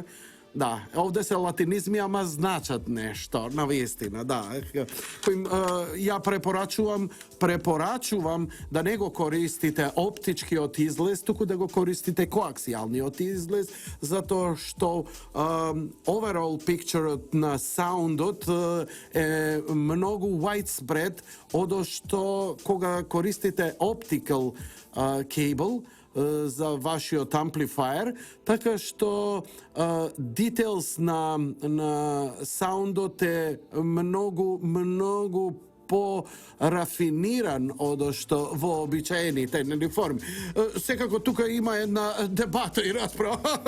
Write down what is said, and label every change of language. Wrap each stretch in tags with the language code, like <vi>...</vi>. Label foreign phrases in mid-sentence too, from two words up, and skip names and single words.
<mk>Да, овде се латинизми, ама значат нешто, навистина, да. Ја препорачувам да не го користите оптичкиот излез, туку да го користите коаксијалниот излез, затоа што</mk> <en>overall picture</en> <mk>на саундот е многу widespread, одошто кога користите</mk> <en>optical cable</en> <mk>за вашиот амплифаер, така што details на саундот е многу по-рафиниран одошто во обичаените форми. Секако тука има една дебата и расправа.</mk>